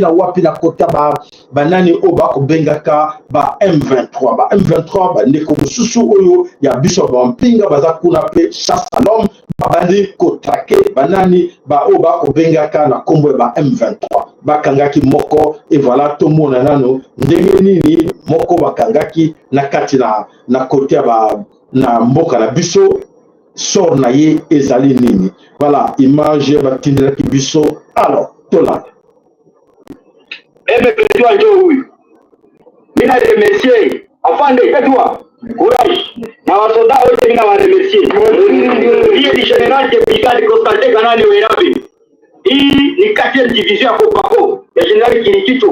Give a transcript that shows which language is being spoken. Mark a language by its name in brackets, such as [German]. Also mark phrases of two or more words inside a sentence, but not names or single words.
[Lingala] na wapi na kota banani oyo bakobengaka ba M23 ba M23 bandeko mosusu oyo ya biso bampinga baza kuna pe [French] chasse à l'homme [Lingala] babandi kotrake banani oyo bakobengaka na kombo ba M23 bakangaki moko et voilà tomona nano ndenge nini moko bakangaki na kati na kote na mboka na biso sort na ye ezali nini. Voilà image batindelaki biso. Alors tola [Swahili] M23 njo huyu mina remercier afande etwa courage na wasoda wote mina wa remercier hii ni [French] general de brigade [Swahili] Constantin Kanani Werabe. Hii ni 4e division ya Kopako ya general Kirikicho.